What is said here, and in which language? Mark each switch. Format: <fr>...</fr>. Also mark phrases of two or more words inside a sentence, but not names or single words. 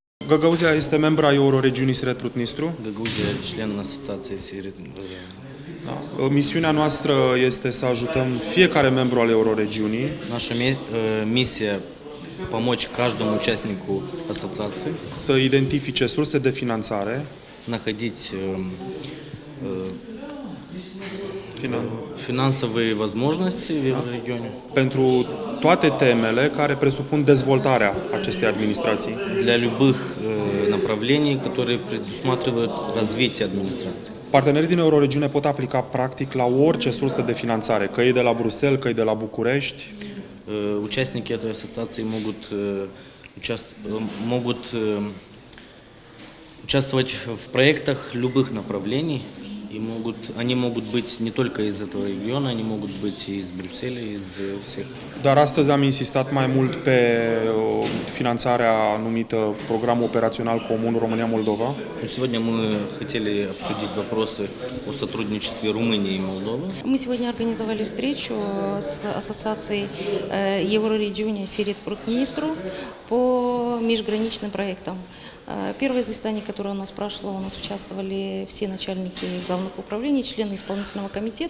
<ro>Găgăuzia este membra ai Euroregiunii Siret-Prut-Nistru.</ro> <ru>Гагаузия член Ассоциации Сирет.</ru> <ro>Da. Misiunea noastră este să ajutăm fiecare membru al Euroregiunii</ro> <ru>Наша миссия помочь каждому участнику ассоциации</ru> <ro>să identifice surse de finanțare</ro> <ru>находить финансовые возможности в регионе</ru> <ro>pentru toate temele care presupun dezvoltarea acestei administrații.</ro> <ru>для любых направлений, которые предусматривают развитие администрации.</ru> <ro>Partenerii din Euroregiune pot aplica practic la orice sursă de finanțare, că e de la Bruxelles, că e de la București.</ro> <ru>Участники этой ассоциации могут участвовать в проектах любых направлений. И они могут быть не только из этого региона, они могут быть и из Брюсселя, из всех.</ru> <ro>Dar astăzi am insistat mai mult pe finanțarea numită Programul Operațional Comun România-Moldova.</ro> <ru>Сегодня мы хотели обсудить вопросы о сотрудничестве Румынии и Молдовы. Мы сегодня организовали встречу с ассоциацией Еврорегионе Сирет-Прут-Днистру по межграничным проектам. Первое заседание, которое у нас прошло, у нас участвовали все начальники главных управлений, члены исполнительного комитета.</ru>